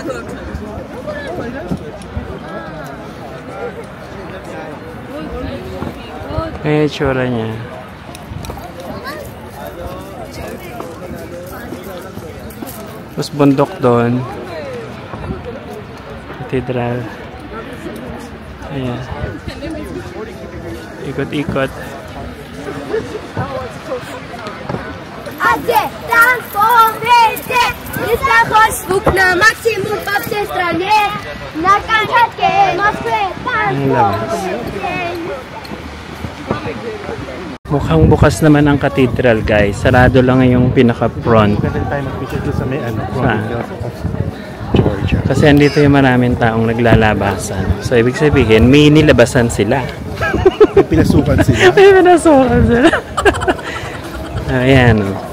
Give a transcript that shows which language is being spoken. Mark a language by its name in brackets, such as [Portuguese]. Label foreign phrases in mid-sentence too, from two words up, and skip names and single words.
[Filipino] Ayan yung tsura niya. Tapos bundok doon. Cathedral. Ayan. Ikot-ikot. [Russian] Звук на максимум по всей стране. На Камчатке, Москве, танцпол. [Filipino] Mukhang bukas naman ang cathedral, guys. Sarado lang yung pinaka-front. Pwede tayo mag-picture doon sa may Province of Georgia. Kasi andito yung maraming taong naglalabasan. So, ibig sabihin, may nilabasan sila. May pinasukan sila. May pinasukan sila. Ayan.